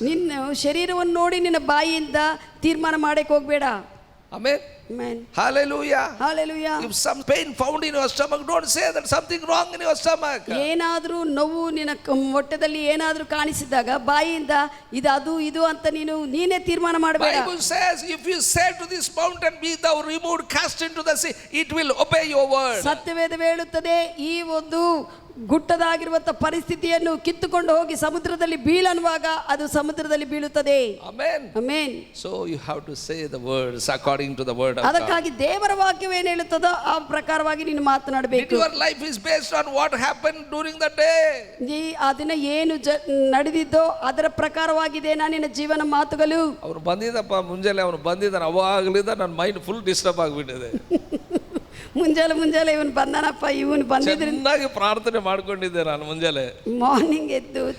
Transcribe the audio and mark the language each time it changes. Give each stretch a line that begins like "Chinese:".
Kannada: ನಿನ್ನ ಶರೀರವನ್ನು ನೋಡಿ ನಿನ್ನ ಬಾಯಿಯಿಂದ ತೀರ್ಮಾನ ಮಾಡಕ್ಕೆ ಹೋಗ್ಬೇಡ.
English: Amen.
Kannada: Amen.
English: Hallelujah.
Kannada: Hallelujah.
English: If some pain found in your stomach, don't say that something wrong in your stomach.
Kannada: ಏನಾದರೂ ನೋವು ನಿನ್ನ ಹೊಟ್ಟೆದಲ್ಲಿ ಏನಾದರೂ ಕಾಣಿಸಿದಾಗ ಬಾಯಿಯಿಂದ ಇದು ಅದು ಇದು ಅಂತ ನೀನೇ ತೀರ್ಮಾನ ಮಾಡಬೇಡ.
English: Bible says, if you say to this mountain, be thou removed, cast into the sea, it will obey your word.
Kannada: ಸತ್ಯವೇದ ಹೇಳುತ್ತದೆ, ಈ ಒಂದು ಗುಟ್ಟದಾಗಿರುವಂತ ಪರಿಸ್ಥಿತಿಯನ್ನು ಕಿತ್ತುಕೊಂಡು ಹೋಗಿ ಸಮುದ್ರದಲ್ಲಿ ಬೀಳನ್ನುವಾಗ ಅದು ಸಮುದ್ರದಲ್ಲಿ ಬೀಳುತ್ತದೆ.
English: Amen.
Kannada: Amen.
English: So you have to say the words according to the word of God.
Kannada: ಅದಕ್ಕಾಗಿ ದೇವರ ವಾಕ್ಯವು ಏನು ಹೇಳುತ್ತದೋ ಆ ಪ್ರಕಾರವಾಗಿ ನೀನು ಮಾತನಾಡಬೇಕು.
English: Your life is based on what happened during the day.
Kannada: ಆ ದಿನ ಏನು ನಡೆದಿದ್ದೋ ಅದರ ಪ್ರಕಾರವಾಗಿದೆ ನಿನ್ನ ಜೀವನ ಮಾತುಗಳು. ಅವನು ಬಂದಿದ್ದಪ್ಪ, ಮುಂಜಾನೆ ಅವನು ಬಂದಿದ್ದಾನೆ, ಅವಾಗಲಿಂದ ನನ್ನ ಮೈಂಡ್ ಫುಲ್ ಡಿಸ್ಟರ್ಬ್ ಆಗಿಬಿಟ್ಟಿದೆ. ಮುಂಜಾನೆ ಇವನು ಬಂದಾನಪ್ಪ, ಇವನು ಬಂದಿದ್ರಿಂದ ಚೆನ್ನಾಗಿ ಪ್ರಾರ್ಥನೆ ಮಾಡ್ಕೊಂಡಿದ್ದೆ ನಾನು ಮುಂಜಾನೆ. ಮಾರ್ನಿಂಗ್ ಎದ್ದು